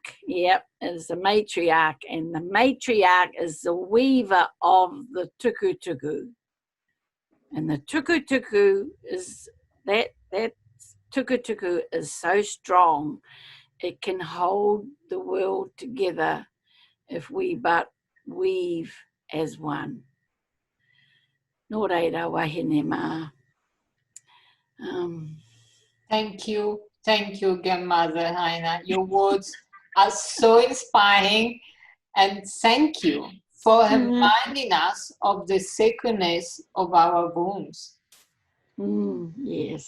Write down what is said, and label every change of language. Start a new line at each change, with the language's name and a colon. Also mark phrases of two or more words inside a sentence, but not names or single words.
English: Yep, is the matriarch, and the matriarch is the weaver of the tuku. And the tuku is that tuku is so strong, it can hold the world together if we but weave as one.
Māori: Nō reira wahine mā.
English: Thank you, Grandmother Haina. Your words are so inspiring, and thank you for reminding us of the sacredness of our wombs. Yes.